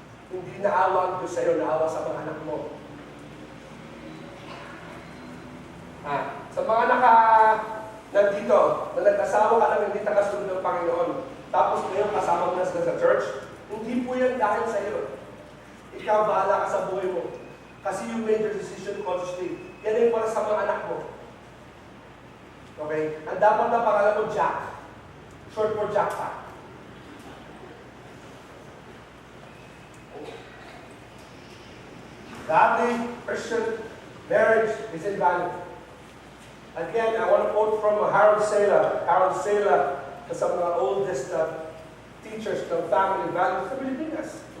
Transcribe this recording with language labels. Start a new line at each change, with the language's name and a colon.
Filipino: Hindi naawa ang Diyos sa'yo, naawa sa mga anak mo. Sa mga nandito, na nag-asawa ka lang, hindi tagasunod ng Panginoon, tapos ngayon kasama mo na sila sa church, hindi po yan dahil sa'yo. Ikaw, bahala ka sa buhay mo. Kasi
English: you made your decision consciously.
Filipino: Yan ay para sa mga anak mo. Okay? Ang dapat na pangalan mo, Jack.
English: Short for jackpot. Godly Christian marriage is invaluable. Again, I want to quote from Harold Sala.
Filipino: Harold Sala, sa mga
English: oldest teachers
Filipino: ng family values sa Pilipinas.